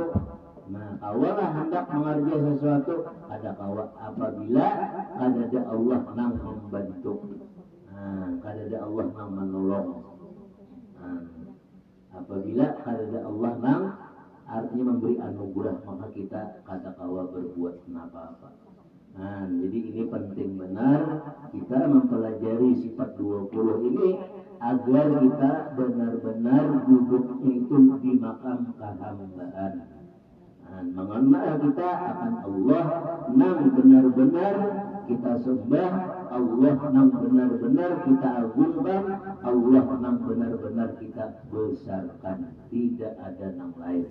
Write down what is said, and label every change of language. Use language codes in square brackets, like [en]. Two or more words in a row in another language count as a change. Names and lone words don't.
[bjn] Nah, awalah hendak mengerjakan sesuatu, ada kawa apabila kadada Allah nang membantu. Kadada Allah nang menolong. Apabila kadada Allah nang artinya memberi anugerah, maka kita kada kawa berbuat apa-apa. [id] Jadi ini penting benar kita mempelajari sifat 20 ini agar kita benar-benar duduknya itu di makam kehambaan. Mengenal kita akan Allah nang benar-benar kita sembah, Allah nang benar-benar kita agungkan, Allah nang benar-benar kita besarkan, tidak ada nang lain.